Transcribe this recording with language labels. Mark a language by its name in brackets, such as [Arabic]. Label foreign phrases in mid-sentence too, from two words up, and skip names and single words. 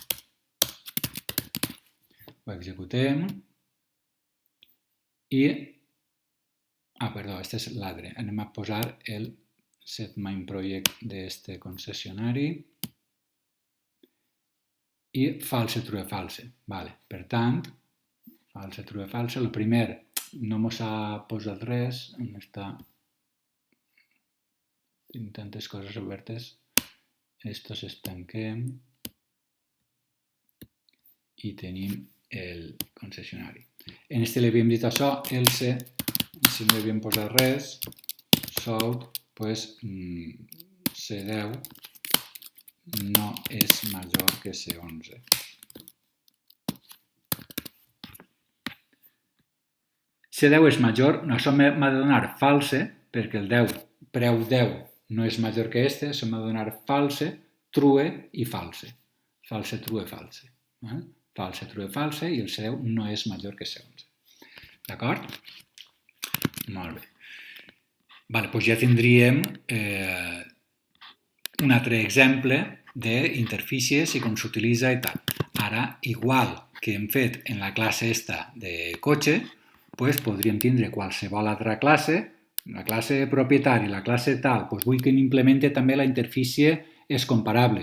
[Catalan] Ho executem i... perdó, este és l'altre. Anem a posar el [English] set main project [Catalan] d'este concessionari i [English] false, true, false. [Catalan] Per tant, [English] false, true, false. [Catalan] El primer no mos ha posat res. On està? Tinc tantes coses obertes. Estos es tanquem i tenim el concessionari. En este li havíem dit això, else, si no hi havíem posat res, sold, doncs C10 no és major que C11. C10 és major, això m'ha de donar false, perquè el 10, preu 10 no és major que este, això m'ha de donar [English] false, true [Catalan] i false. [English] False, true, false. False, true, false [Catalan] i el C10 no és major que C11. D'acord? Molt bé. Doncs ja tindríem un altre exemple d'interfícies i com s'utilitza i tal. Ara, igual que hem fet en la classe esta de cotxe, podríem tindre qualsevol altra classe, la classe propietari, la classe tal, vull que m'implemente també la interfície és comparable.